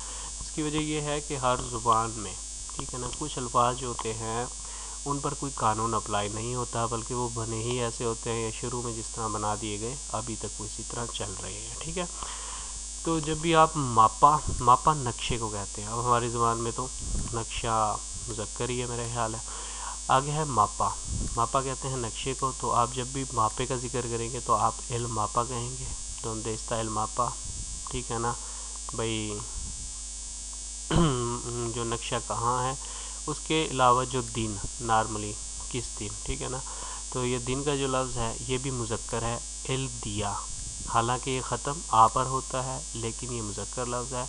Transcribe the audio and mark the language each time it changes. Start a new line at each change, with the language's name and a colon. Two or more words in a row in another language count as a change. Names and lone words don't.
Urdu: اس کی وجہ یہ ہے کہ ہر زبان میں، ٹھیک ہے نا، کچھ الفاظ جو ہوتے ہیں ان پر کوئی قانون اپلائی نہیں ہوتا، بلکہ وہ بنے ہی ایسے ہوتے ہیں یا شروع میں جس طرح بنا دیے گئے ابھی تک وہ اسی طرح چل رہے ہیں، ٹھیک ہے۔ تو جب بھی آپ ماپا نقشے کو کہتے ہیں، اب ہماری زبان میں تو نقشہ مذکر ہی ہے میرا خیال ہے۔ آگے ہے ماپا کہتے ہیں نقشے کو، تو آپ جب بھی ماپے کا ذکر کریں گے تو آپ
Spanish: el mapa
Urdu: کہیں گے،
Spanish: Dónde está el mapa,
Urdu: ٹھیک ہے نا بھائی، جو نقشہ کہاں ہے، اس کے علاوہ جو دن، نارملی کس دن، ٹھیک ہے نا، تو یہ دن کا جو لفظ ہے یہ بھی مذکر ہے،
Spanish: el día,
Urdu: حالانکہ یہ ختم آ پر ہوتا ہے لیکن یہ مذکر لفظ ہے۔